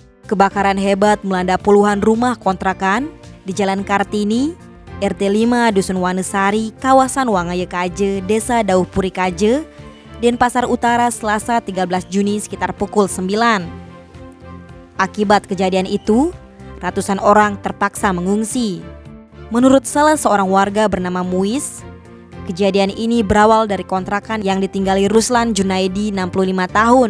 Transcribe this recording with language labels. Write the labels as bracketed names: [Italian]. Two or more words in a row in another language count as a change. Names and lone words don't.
[Indonesian] Kebakaran hebat melanda puluhan rumah kontrakan di Jalan Kartini, RT 5 Dusun Wanesari, kawasan Wangaya Kaje, Desa Dauhpuri Kaje, Denpasar Utara Selasa 13 Juni sekitar pukul 9. Akibat kejadian itu, ratusan orang terpaksa mengungsi. Menurut salah seorang warga bernama Muiz, kejadian ini berawal dari kontrakan yang ditinggali Ruslan Junaidi 65 tahun.